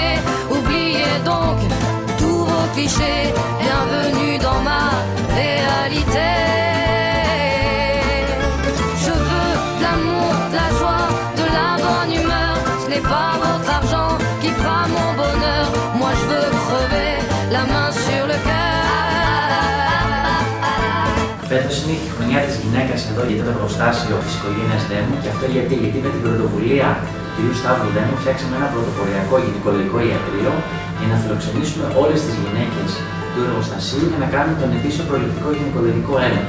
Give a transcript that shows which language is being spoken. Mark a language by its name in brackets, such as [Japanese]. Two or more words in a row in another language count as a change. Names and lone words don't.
[French] Oubliez donc tous vos clichés. Bienvenue dans ma réalité. Je veux de l'amour, de la joie, de la bonne humeur. Ce n'est pas votre argent qui fera mon bonheur. Moi je veux crever la main sur le cœur. [Greek] Φέτος είναι η χρονιά της γυναίκας εδώ για το εργοστάσιο της οικογένειας Δέμου και αυτό γιατί με την πρωτοβουλία του κ. Σταύρου Δέμου φτιάξαμε ένα πρωτοποριακό γυναικολογικό ιατρείο για να φιλοξενήσουμε όλες τις γυναίκες του εργοστασίου για να κάνουμε τον ετήσιο προληπτικό γυναικολογικό έλεγχο.